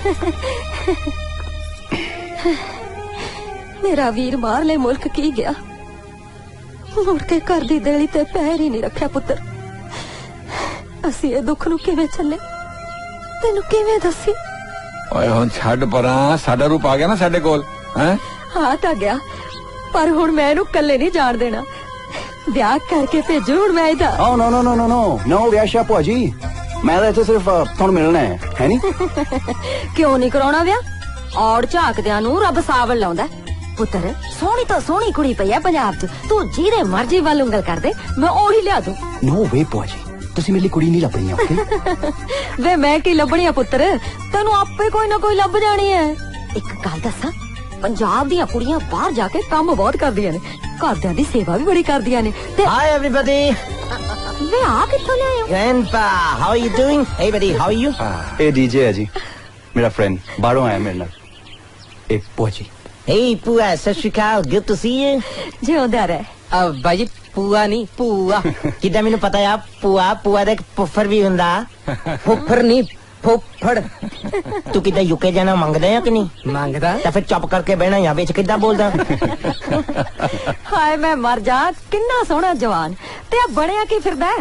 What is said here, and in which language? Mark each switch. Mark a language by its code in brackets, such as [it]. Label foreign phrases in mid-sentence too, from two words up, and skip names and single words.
[pa] ਮੇਰਾ ਵੀਰ ਬਾਹਰਲੇ ਮੁਲਕ ਕੀ ਗਿਆ ਮੁੜ ਕੇ ਘਰ ਦੀ ਦੇਲੀ ਤੇ ਪੈਰ ਹੀ ਨਹੀਂ ਰੱਖਿਆ ਪੁੱਤਰ। ਅਸੀਂ ਇਹ ਦੁੱਖ ਨੂੰ ਕਿਵੇਂ ਚੱਲੇ ਤੈਨੂੰ ਕਿਵੇਂ ਦੱਸੀ। ਓਏ ਹੁਣ ਛੱਡ ਪਰਾਂ ਸਾਡਾ ਰੂਪ ਆ ਗਿਆ ਨਾ ਸਾਡੇ ਕੋਲ ਹੈ। ਹਾਂ ਤਾਂ ਗਿਆ ਪਰ ਹੁਣ ਮੈਂ ਇਹਨੂੰ ਇਕੱਲੇ ਨਹੀਂ ਜਾਣ ਦੇਣਾ। ਵਿਆਹ ਕਰਕੇ ਭੇਜੋ ਹੁਣ ਮੈਂ ਇਹਦਾ। [en] Oh no no no no no no [pa] ਵਿਆਹ ਭੂਆ ਜੀ ਮੈਂ ਤਾਂ ਇੱਥੇ ਸਿਰਫ ਤੁਹਾਨੂੰ ਮਿਲਣਾ ਹੈ ਨੀ। ਕਿਉਂ ਨਹੀਂ ਕਰਾਉਣਾ ਵਿਆਹ? ਔੜ ਝਾਕਦਿਆਂ ਨੂੰ ਰੱਬ ਸਾਵਲ ਲਾਉਂਦਾ। ਪੁੱਤਰ ਸੋਹਣੀ ਤੋਂ ਸੋਹਣੀ ਕੁੜੀ ਪਈ ਆ ਪੰਜਾਬ 'ਚ ਤੂੰ ਜਿਹਦੇ ਮਰਜ਼ੀ ਵੱਲ ਉਂਗਲ ਕਰ ਦੇ ਮੈਂ ਉਹੀ ਲਿਆ ਦੂੰ। [en] No way [pa] ਭੂਆ ਜੀ ਤੁਸੀਂ ਮੇਰੇ ਲਈ ਕੁੜੀ ਨਹੀਂ ਲੱਭਣੀ ਓਕੇ। ਵੇ ਮੈਂ ਕੀ ਲੱਭਣੀ ਆ ਪੁੱਤਰ ਤੈਨੂੰ ਆਪੇ ਕੋਈ ਨਾ ਕੋਈ ਲੱਭ ਜਾਣੀ ਹੈ। ਇੱਕ ਗੱਲ ਦੱਸਾਂ ਪੰਜਾਬ ਦੀਆਂ ਕੁੜੀਆਂ ਬਾਹਰ ਜਾ ਕੇ ਕੰਮ ਬਹੁਤ ਕਰਦੀਆਂ ਨੇ ਘਰਦਿਆਂ ਦੀ ਸੇਵਾ ਵੀ ਬੜੀ ਕਰਦੀਆਂ ਨੇ ਤੇ [en] Hi everybody. [pa] ਵੇ ਆ ਕਿੱਥੋਂ ਲਿਆਏ ਹੋ? [en] Grandpa, how are you doing? Hey buddy, how are you? [pa] ਇਹ ਡੀਜੇ ਹੈ ਜੀ ਮੇਰਾ ਫਰੈਂਡ ਬਾਹਰੋਂ ਆਇਆ ਮੇਰੇ ਨਾਲ। ਇਹ ਭੂਆ ਜੀ। Hey Pua, ਸਤਿ ਸ਼੍ਰੀ ਅਕਾਲ, [en] good to see you. [pa] ਜਿਉਂਦਾ ਰਹਿ। ਬਾਜੀ ਪੂਆ ਨਹੀਂ ਪੂਆ ਕਿੱਦਾਂ ਮੈਨੂੰ ਪਤਾ ਆ ਪੂਆ ਦਾ ਇੱਕ ਫੁੱਫੜ ਵੀ ਹੁੰਦਾ। ਫੁੱਫੜ ਨਹੀਂ ਫੁੱਫੜ। ਤੂੰ ਕਿੱਦਾਂ ਯੂਕੇ ਜਾਣਾ ਮੰਗਦਾ ਆ ਕਿ ਨਹੀਂ ਮੰਗਦਾ ਤਾਂ ਫਿਰ ਚੁੱਪ ਕਰਕੇ ਬਹਿਣਾ ਜਾਂ ਵਿੱਚ ਕਿੱਦਾਂ ਬੋਲਦਾ। ਹਾਏ ਮੈਂ ਮਰ ਜਾ ਕਿੰਨਾ ਸੋਹਣਾ ਜਵਾਨ ਤੇ ਆ ਬਣਿਆ ਕੀ ਫਿਰਦਾ ਹੈ?